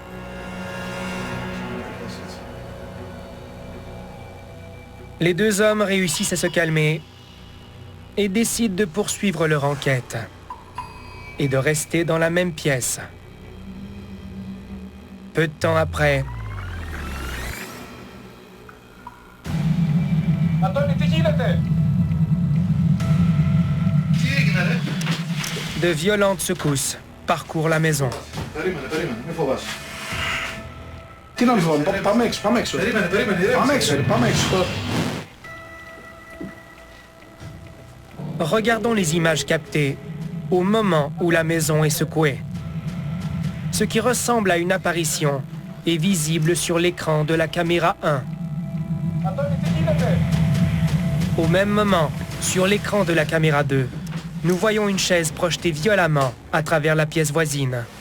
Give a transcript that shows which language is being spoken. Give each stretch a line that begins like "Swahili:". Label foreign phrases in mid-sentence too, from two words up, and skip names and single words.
French: Les deux hommes réussissent à se calmer et décident de poursuivre leur enquête et de rester dans la même pièce. Peu de temps après, de violentes secousses parcourent la maison.
Greek: Περίμενε, μη φοβάσαι. Τι να λοιπόν, πάμε έξω. Πάμε έξω, πάμε έξω.
French: Regardons les images captées au moment où la maison est secouée. Ce qui ressemble à une apparition est visible sur l'écran de la caméra 1. Au même moment, sur l'écran de la caméra 2, nous voyons une chaise projetée violemment à travers la pièce voisine.